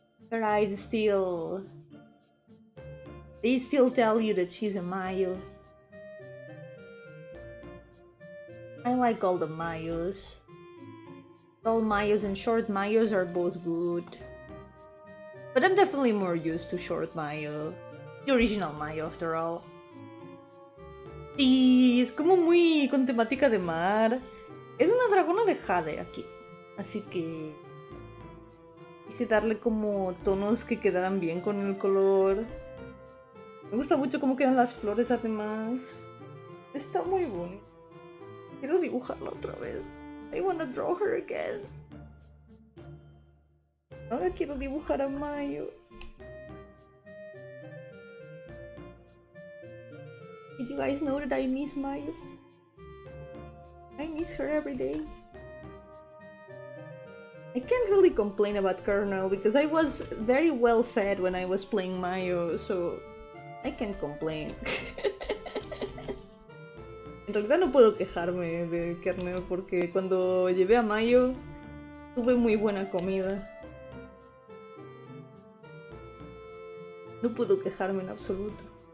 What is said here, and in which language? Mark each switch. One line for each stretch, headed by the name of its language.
English: Her eyes still... They still tell you that she's a Mayo. I like all the Mayos. Tall Mayos and short Mayos are both good. But I'm definitely more used to short Mayo. The original Mayo, after all.
Spanish: Sí, es como muy con temática de mar. Es una dragona de jade aquí. Así que... quise darle como tonos que quedaran bien con el color. Me gusta mucho cómo quedan las flores además. Está muy bonito. Quiero dibujarla otra vez.
English: I wanna draw her again.
Spanish: Ahora quiero dibujar a Mayo.
English: Did you guys know that I miss Mayo? I miss her every day. I can't really complain about Colonel because I was very well fed when I was playing Mayo, so I can't complain.
Spanish: En realidad no puedo quejarme de Kernel porque cuando llevé a Mayo tuve muy buena comida. No puedo quejarme en absoluto.